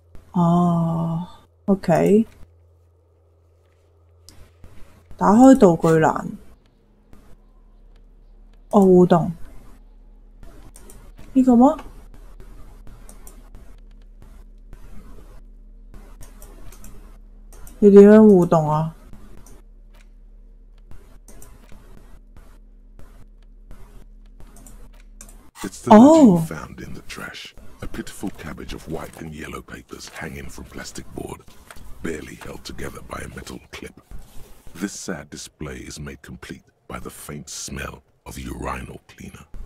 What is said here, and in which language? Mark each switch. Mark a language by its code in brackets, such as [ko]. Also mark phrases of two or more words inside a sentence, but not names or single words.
[yue] 哦 ，OK， 打開道具欄，哦，互動呢個嗎？你點樣互動啊？ [en] It's the legend you found in the trash. A pitiful cabbage of white and yellow papers hanging from plastic board, barely held together by a metal clip. This sad display is made complete by the faint smell of urinal cleaner.